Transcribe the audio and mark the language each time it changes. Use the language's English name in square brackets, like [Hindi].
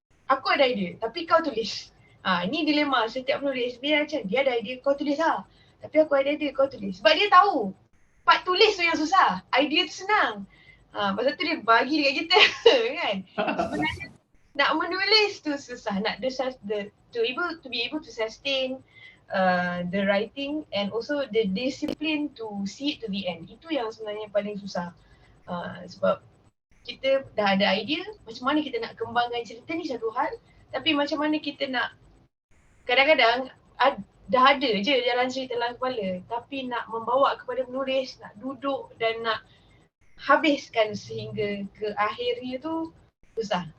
[Malay] Aku ada idea tapi kau tulis. Ini dilema setiap penulis. Dia macam dia ada idea, kau tulis lah. Tapi aku ada idea, kau tulis. Sebab dia tahu part tulis tu yang susah, idea tu senang. Pasal tu dia bagi dekat kita kan. Sebenarnya nak menulis tu susah. Nak [English] to be able to sustain the writing and also the discipline to see it to the end. [Malay] Itu yang sebenarnya paling susah. Sebab kita dah ada idea, macam mana kita nak kembangkan cerita ni satu hal, tapi macam mana kita nak, kadang-kadang dah ada je jalan cerita dalam kepala, tapi nak membawa kepada penulis, nak duduk dan nak habiskan sehingga ke akhirnya tu susah.